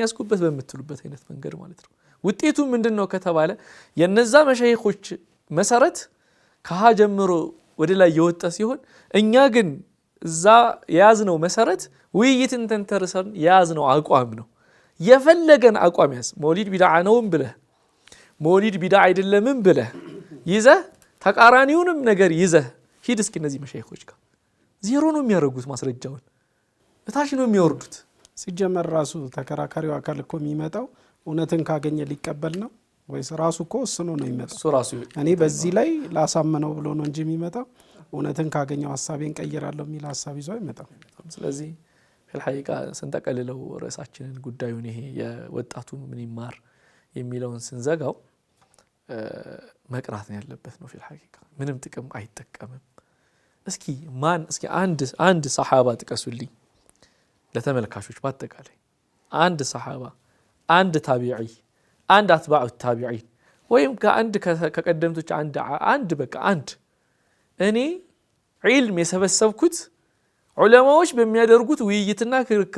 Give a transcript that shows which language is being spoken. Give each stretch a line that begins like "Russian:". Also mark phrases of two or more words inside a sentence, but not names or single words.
Amharic: ያስኩበት በመትሉበት አይነት መንገድ ማለት ነው። ውጤቱ ምንድነው ከተባለ የነዛ መሻይኾች መሰረት ከሃ ጀምሮ ወደ ላይ የወጣ ሲሆን እኛ ግን እዛ የያዝነው መሰረት ውይይትን ተንተርሰን የያዝነው አቋም ነው። የፈለገን አቋም ያዝ መውሊድ ቢድዓ ነውም ብለህ መውሊድ ቢድዓ አይደለምም ብለህ ይዘህ ተቃራኒውንም ነገር ይዘህ ሂድ እስኪ እነዚህ መሻይኾች ጋር ዜሮ ነው የሚያደርጉት። ማስረጃውን እታች ነው የሚወርዱት። ሲጀመር ራሱ ተከራካሪው አካል እኮ የሚመጣው እውነትን ካገኘ ሊቀበል ነው ወይስ ራሱ እኮ እሱኑ ነው የሚመጣው? እኔ በዚህ ላይ ላሳመነው ብሎ ነው እንጂ የሚመጣው እውነትን ካገኘው ሐሳቤን ቀይራለሁ የሚል ሐሳብ ይዞ አይመጣም። ስለዚህ
Arabic: في الحقيقة
Amharic: ስንጠቀልለው ርዕሳችንን ጉዳዩን ይሄ የወጣቱ ምን ይማር የሚለውን ስንዘጋው መቅራት ነው ያለበት ነው።
Arabic: في الحقيقة
Amharic: ምንም ጥቅም አይጠቀምም። እስኪ አንድ ሰሃባ ጥቀሱልኝ ለተመልካቾች በአጠቃላይ አንድ ሰሃባ አንድ ታቢዒ አንድ
Arabic: أتباع التابعين
Amharic: ወይም ከቀደምቶች አንድ በቃ አንድ እኔ ዒልም የሰበሰብኩት ዑለማዎች በሚያደርጉት ውይይትና ክርክር